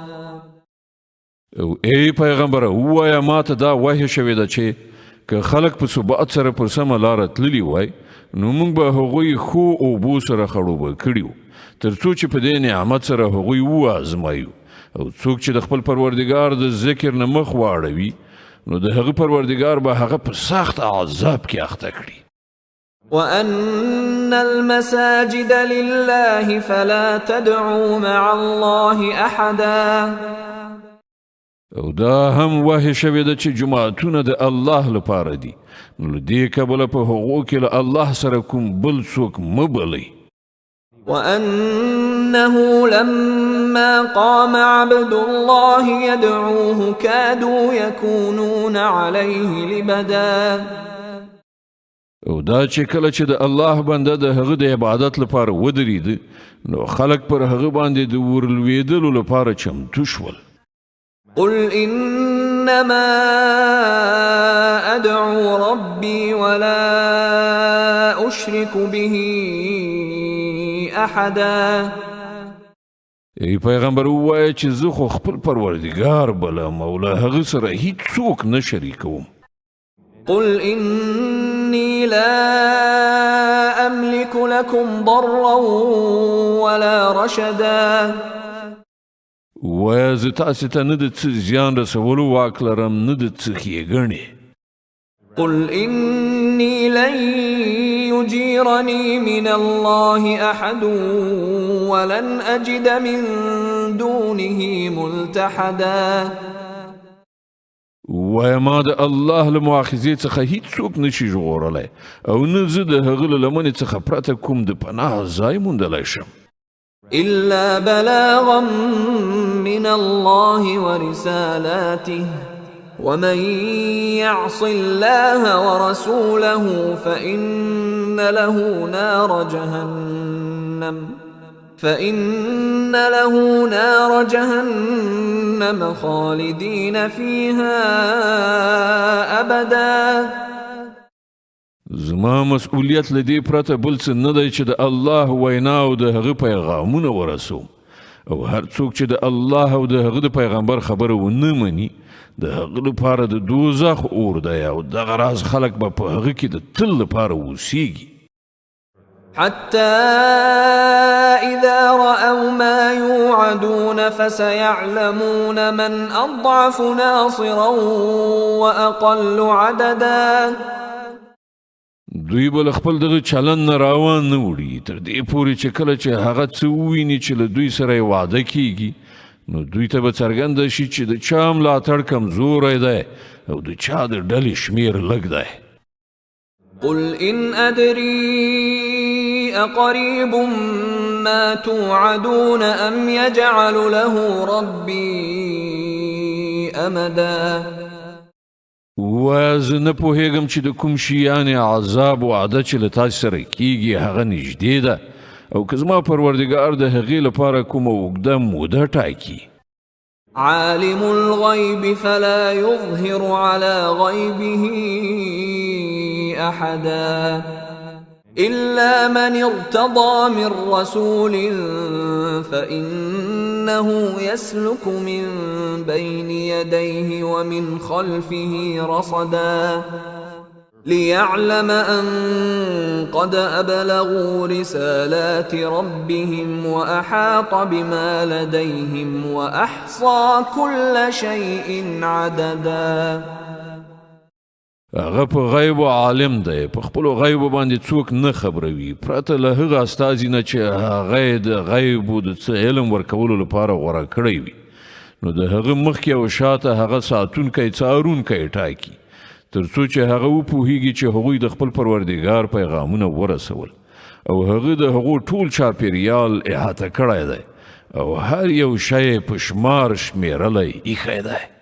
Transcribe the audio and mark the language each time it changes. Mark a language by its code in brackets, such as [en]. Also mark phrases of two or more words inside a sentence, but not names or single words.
[ps] او ای پیغمبر وایا ماته دا وحی شوې ده چې که خلک په ثبات سره پر سمه لاره تللي وای نو موږ به هغوی ښو اوبو سره خړوبه کړي وو تر څو چې په دې نعمت سره هغوی وازمایو. او څوک چې د خپل پروردګار د ذکر نه مخ واړوي نو د هغه پروردګار به هغه په سخت عذاب کې اخته کړي. [ar] وأن المساجد لله فلا تدعوا مع الله أحدا. [ps] او دا هم وحی شوې ده چې جماعتونه د الله لپاره دي نو دې کبله په هغو کې له الله سره کوم بل څوک مه بلئ. [ar] وأنه لما قام عبد الله يدعوه كادوا يكونون عليه لبدا. [ps] او دا چې کله چې د الله بنده د هغه د عبادت لپاره ودرېد نو خلک پر هغه باندې د ورلوېدلو لپاره چمتو شول. [ar] قل إنما أدعو ربي ولا أشرك به أحدا. [ps] ای پیغمبر ووایه چې زه خو خپل پروردګار بلم او له هغه سره هیڅوک نه شریکوم. [ar] قل إني لا أملك لكم ضرا ولا رشدا. [ps] وایه زه تاسې ته نه د څه زیان رسولو واک لرم نه د څه ښېګڼې. [ar] قل إني لن يجيرني من الله أحد ولن أجد من دونه ملتحدا. [ps] وایه ما د الله له مؤاخذې څخه هیڅوک نشي ژغورلی او نه زه د هغه له لمنې څخه پرته کوم د پناه ځای موندلی شم. [ar] إلا بلاغا من الله ورسالاته ومن يعص الله ورسوله فإن له نار جهنم خالدين فيها أبدا. [ps] زما مسؤلیت له دې پرته بل څه نه دی چې د الله وینا او د هغه پیغامونه ورسوم او هر څوک چې د الله او د هغه د پیغمبر خبره ونه مني د هغه لپاره د دوزخ اور دی او دغه راز خلک به په هغه کې د تل لپاره اوسیږي. [ar] حتى إذا رأوا ما يوعدون فسيعلمون من أضعف ناصرا وأقل عددا. [ps] دوی به له خپل دغه چلن نه راوان نه وړي تر دې پورې چې کله چې هغه څه وویني چې له دوی سره یې وعده کیږي نو دوی ته به څرګنده شي چې د چا ملاتړ کمزوری دی او د چا د ډلې شمیر لږ دی. [ar] قل إن أدري أقريب ما توعدون أم يجعل له ربي أمدا. [ps] وایه زه نه پوهېږم چې د کوم شیانې عذاب وعده چې له تاسې سره کیږي هغه نږدې ده او که زما پروردګار د هغې لپاره کومه اوږده موده ټاکي. [ar] عالم الغيب فلا يظهر على غيبه أحدا إلا من ارتضى من رسول فإنه يسلك من بين يديه ومن خلفه رصدا ليعلم أن قد أبلغوا رسالات ربهم وأحاط بما لديهم وأحصى كل شيء عددا. [ps] هغه په غیب عالم دی په خپلو غیبو باندې څوک نه خبروي پرته له هغه استازي نه چې هغه د غیبو د څه علم ورکولو لپاره غوره کړی وي. نو د هغه مخکې او شاته هغه ساتونکی څارونکی ټاکي تر څو چې هغه وپوهیږي چې هغوی د خپل پروردګار پیغامونه ورسول او هغه د هغو ټول چاپیریال احاطه کړی دی او هر یو شی په شمار شمیرلی ایښی دی.